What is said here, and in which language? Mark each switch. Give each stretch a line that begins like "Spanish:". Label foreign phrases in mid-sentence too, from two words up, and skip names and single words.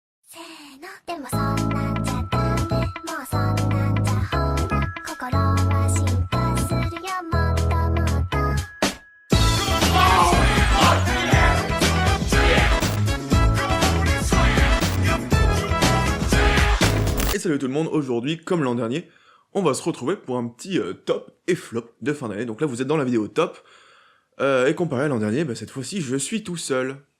Japanese: せーのでもそんなんじゃダメもうそんなんじゃほら心は進化するよもっともっと
French: Et salut tout le monde, aujourd'hui, comme l'an dernier, on va se retrouver pour un petit top et flop de fin d'année. Donc là, vous êtes dans la vidéo top, et comparé à l'an dernier, bah, cette fois-ci, je suis tout seul.